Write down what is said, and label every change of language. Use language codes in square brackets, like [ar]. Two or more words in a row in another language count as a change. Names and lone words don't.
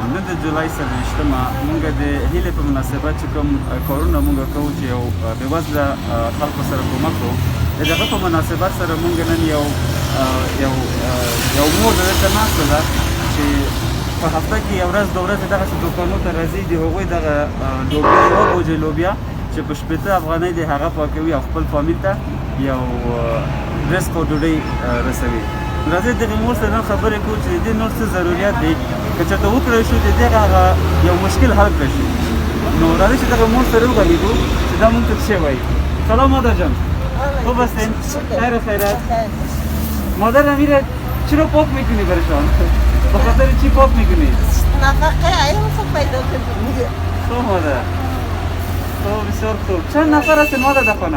[ps] نن د جولای 28مه موږ د هیلې په مناسبت چې کوم کارونه موږ کوو چې یو بېوزله خلکو سره کومک کوو، د دغه په مناسبت سره موږ نن یو مور دلته ناسته ده چې په هفته کې یو ورځ دوه ورځې دغسې دوکانو ته راځي، د هغوی دغه لوبیا یوه بوجۍ لوبیا چې په 80 افغانۍ د هغه پاکوي او خپل فامیل ته یو رزق او ډوډۍ رسوي. راځئ دغې مور سره نن خبرې کوو چې د دې نور څه ضرورت دی، که چېرته وکړی شو د دغه هغه یو مشکل حل کړی شي. نو راځئ چې دغه مور سره وغږېږو چې دا مونږ ته څه وایي. [fa] سلام مادر جان، خوب هستین؟ خیر و خیرات. مادر امیر چرا پاک میکنی برشان؟ به خاطر چی پاک میکنی؟ نفقه عیال خود پیدا کنیم. خوب مادر، خوب بسیار خوب. چند نفر هستین مادر در خانه؟